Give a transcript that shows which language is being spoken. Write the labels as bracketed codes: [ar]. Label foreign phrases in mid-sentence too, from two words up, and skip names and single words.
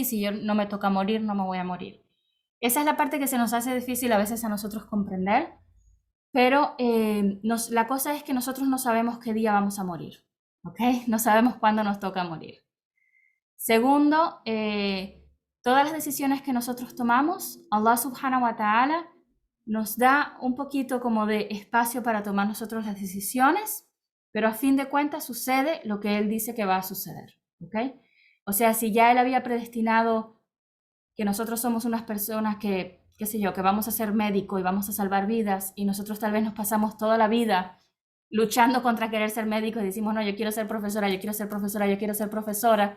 [es] Si yo no me toca morir, no me voy a morir. Esa es la parte que se nos hace difícil a veces a nosotros comprender, pero la cosa es que nosotros no sabemos qué día vamos a morir, ¿ok? No sabemos cuándo nos toca morir. Segundo, todas las decisiones que nosotros tomamos, Allah [ar] سبحانه وتعالى [es] nos da un poquito como de espacio para tomar nosotros las decisiones, pero a fin de cuentas sucede lo que Él dice que va a suceder, ¿ok? O sea, si ya Él había predestinado que nosotros somos unas personas que, qué sé yo, que vamos a ser médico y vamos a salvar vidas, y nosotros tal vez nos pasamos toda la vida luchando contra querer ser médico y decimos, no, yo quiero ser profesora, yo quiero ser profesora, yo quiero ser profesora.